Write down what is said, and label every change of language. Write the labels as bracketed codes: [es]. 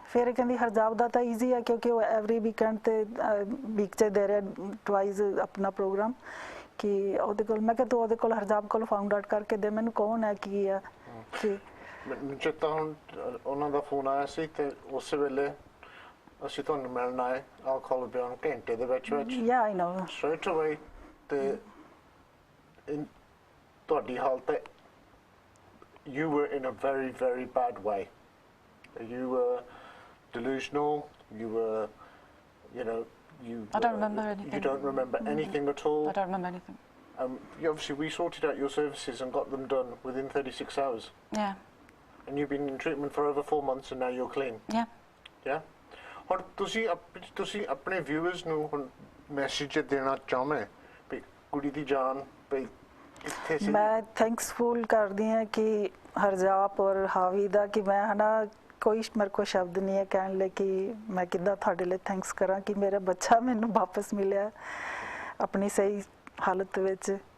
[pa] ਫਿਰ ਕਹਿੰਦੀ ਹਰਜਾਪ ਦਾ ਤਾਂ ਈਜ਼ੀ ਹੈ ਕਿਉਂਕਿ ਉਹ ਐਵਰੀ ਵੀਕਐਂਡ 'ਤੇ ਵੀਕ 'ਚ ਦੇ ਰਿਹਾ ਟਵਾਈਸ ਆਪਣਾ ਪ੍ਰੋਗਰਾਮ ਕਿ ਉਹਦੇ ਕੋਲ। ਮੈਂ ਕਿਹਾ ਤੂੰ ਉਹਦੇ ਕੋਲ ਹਰਜਾਪ ਕੋਲ ਫਾਊਂਡ ਆਊਟ ਕਰਕੇ ਦੇ ਮੈਨੂੰ ਕੌਣ ਹੈ ਕੀ ਹੈ ਕਿ ਮੈਨੂੰ ਚੇਤਾ ਹੁਣ ਉਹਨਾਂ ਦਾ ਫੋਨ ਆਇਆ ਸੀ ਤੇ ਉਸ ਵੇਲੇ ਅਸੀਂ ਤੁਹਾਨੂੰ ਮਿਲਣ ਆਏ alcohol ਬਿਆਨ ਘੰਟੇ ਦੇ ਵਿੱਚ [en] ਯਾ I know straight away [pa] ਤੇ ਤੁਹਾਡੀ ਹਾਲਤ [en] you were in a very, very bad way. You were delusional, you were, you know, I don't remember anything. You don't remember anything at all? I don't remember anything. Obviously, we sorted out your services and got them done within 36 hours. Yeah. And you've been in treatment for over 4 months and now you're clean? Yeah. Yeah? [pa] ਹੁਣ ਤੁਸੀਂ ਆਪਣੇ viewers ਨੂੰ ਹੁਣ message ਦੇਣਾ ਚਾਹੁੰਦੇ ਵੀ ਕੁੜੀ ਦੀ ਜਾਨ ਵੀ ਇੱਥੇ ਸੀ। ਮੈਂ ਥੈਂਕਸਫੁਲ ਕਰਦੀ ਹਾਂ ਕਿ ਹਰਜਾਪ ਔਰ ਹਾਵੀ ਦਾ ਕਿ ਮੈਂ ਹੈ ਨਾ ਕੋਈ ਮੇਰੇ ਕੋਲ ਸ਼ਬਦ ਨਹੀਂ ਹੈ ਕਹਿਣ ਲਈ ਕਿ ਮੈਂ ਕਿੱਦਾਂ ਤੁਹਾਡੇ ਲਈ ਥੈਂਕਸ ਕਰਾਂ ਕਿ ਮੇਰਾ ਬੱਚਾ ਮੈਨੂੰ ਵਾਪਸ ਮਿਲਿਆ ਆਪਣੀ ਸਹੀ ਹਾਲਤ ਵਿੱਚ।